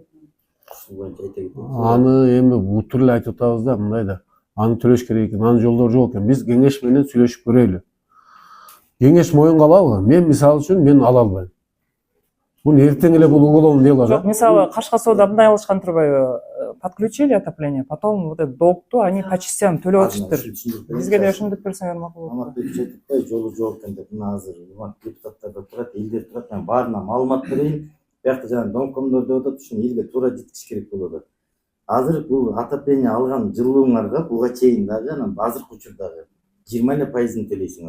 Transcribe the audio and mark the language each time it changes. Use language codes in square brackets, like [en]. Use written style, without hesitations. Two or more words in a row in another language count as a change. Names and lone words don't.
[ky] Ушул боюнча айта кетейин. Аны эми бутур эле айтып атабыз да, мындай да. Аны төлөш керек экен, анын жолдору жок экен. Биз кеңеш менен сүйлөшүп көрөлү. Кеңеш моюнга алабы? Мен мисалы үчүн мен ала албайм. Муну эртең эле бул [ru] уголовный дело [ky] да. Жок, мисалы Кашка сууда мындай кылышкан турбайбы? [ru] Подключили отопление, потом вот этот долгту они по частям [ky] төлөп атышыптыр. Бизге да ошондоп берсеңер макул болот. Аманатбек жетипбай жолу жок экен деп мына азыр депутаттар да турат, элдер турат. Мен баарына маалымат берейин. Биякта жана домкомдор деп атат, ушуну элге туура жеткизиш керек болуп атат. Азыр бул отопление алган жылууңарга буга чейин дагы анан азыркы учурдагы 20% төлөйсүңөр.